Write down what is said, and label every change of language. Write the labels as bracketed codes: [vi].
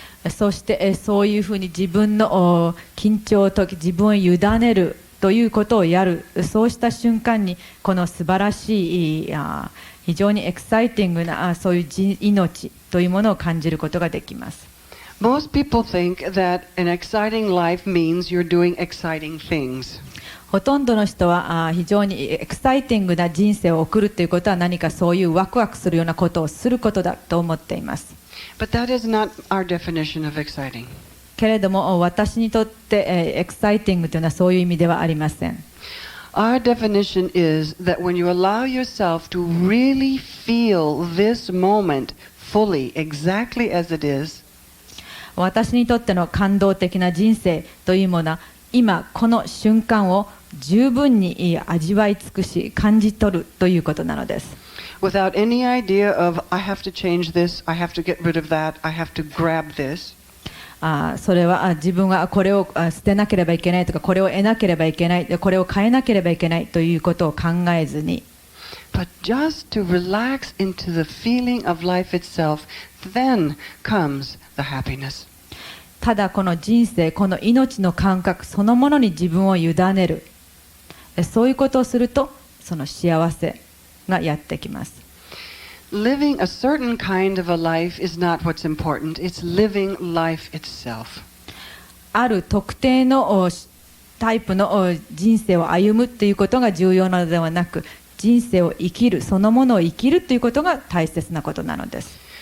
[ja] そしてそういうふうに自分の緊張と自分を委ねるということをやる、そうした瞬間にこの素晴らしい非常にエキサイティングなそういう命というものを感じることができます。 [en] Most people think that an exciting life means you're doing exciting things. [ja] ほとんどの人は非常にエキサイティングな人生を送るということは何かそういうワクワクするようなことをすることだと思っています。 [en] But that is not our definition of exciting. [ja] けれども私にとってエキサイティングというのはそういう意味ではありません。 [en] Our definition is that when you allow yourself to really feel this moment fully, exactly as it is, [ja] 私にとっての感動的な人生というものは、今この瞬間を十分に味わい尽くし感じ取るということなのです。 [en] without any idea of I have to change this, I have to get rid of that, I have to grab this. [ja] それは自分はこれを捨てなければいけないとか、これを得なければいけない、これを変えなければいけないということを考えずに、 [en] But just to relax into the feeling of life itself, then comes the happiness. [ja] ただこの人生、この命の感覚そのものに自分を委ねる、そういうことをするとその幸せがやってきます。 [en] Living a certain kind of a life is not what's important, it's living life itself. [ja] ある特定のタイプの人生を歩むということが重要なのではなく、人生を生きる、そのものを生きるということが大切なことなのです。